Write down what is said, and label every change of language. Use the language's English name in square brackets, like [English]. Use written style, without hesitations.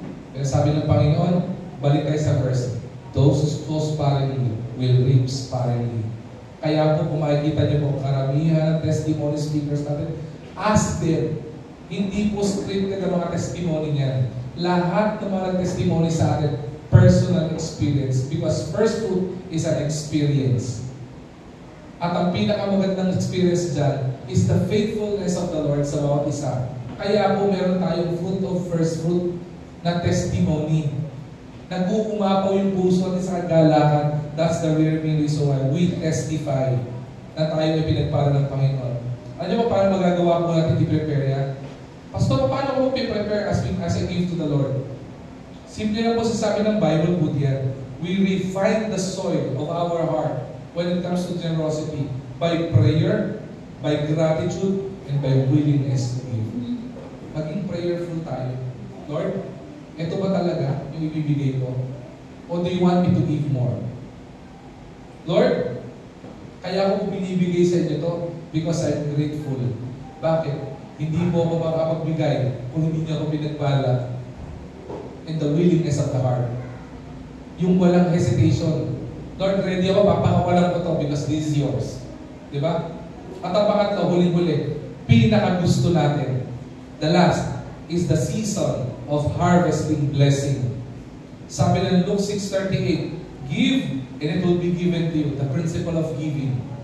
[Filipino] Pero sabi ng Panginoon, balik tayo sa verse, [English] those who sow sparingly will reap sparingly. [Filipino] Kaya po kung makikita niyo po karamihan ng testimony speakers natin, [English] ask them. [Filipino] Hindi po scripted ang mga testimony niyan. Lahat ng mga testimony sa atin, personal experience. [English] Because first fruit is an experience. [Filipino] At ang pinakamagandang experience dyan [English] is the faithfulness of the Lord [Filipino] sa bawat isa. Kaya po meron tayong fruit of first fruit na testimony. Nag-uumapaw yung puso natin sa kagalakan. [English] That's the real reason why we testify [Filipino] na tayo ay pinagpala ng Panginoon. Alam niyo ba paano magagawa po natin i-prepare yan? Pastor, paano ko i-prepare [English] as I give to the Lord? [Filipino] Simple lang po sasabi ng Bible po diyan. [English] We refine the soil of our heart when it comes to generosity by prayer, by gratitude, and by willingness to give. [Filipino] Maging prayerful tayo. Lord, ito ba talaga yung ibibigay ko? [English] O do you want me to give more? [Filipino] Lord, kaya ko binibigay sa inyo to [English] because I'm grateful. [Filipino] Bakit? Hindi mo ako makapagbigay kung hindi niyo ako pinagpala. [English] And the willingness of the heart. [Filipino] Yung walang hesitation. Lord, ready ako, papakawalan ko to [English] because this is yours. [Filipino] Diba? At ang pangatlo, huling-huli, pinakagusto natin. [English] The last is the season of harvesting blessing. [Filipino] Sabi ng [English] Luke 6:38, give and it will be given to you. The principle of giving.